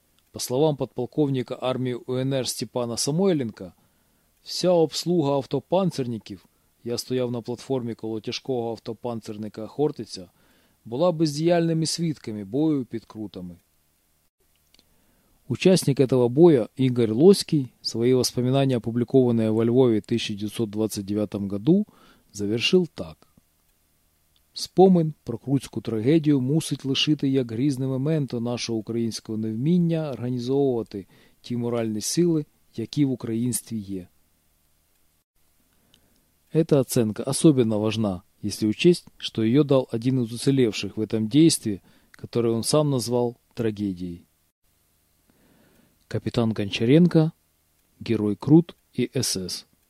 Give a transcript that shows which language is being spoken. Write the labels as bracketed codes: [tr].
[ru] По словам подполковника армии УНР Степана Самойленка, [uk] вся обслуга автопанцерників, я стояв на платформе коло тяжкого автопанцерника «Хортиця», была бездіяльними свідками бою під Крутами. [ru] Участник этого боя Игорь Лоський свои воспоминания, опубликованные во Львове в 1929 году, завершил так. [uk] «Спомин про Круцьку трагедію мусить лишити як грізне мементо нашого українського невміння організовувати ті моральні сили, які в українстві є». [ru] Эта оценка особенно важна, если учесть, что ее дал один из уцелевших в этом действии, которое он сам назвал трагедией. Капитан Гончаренко, герой Крут и СС.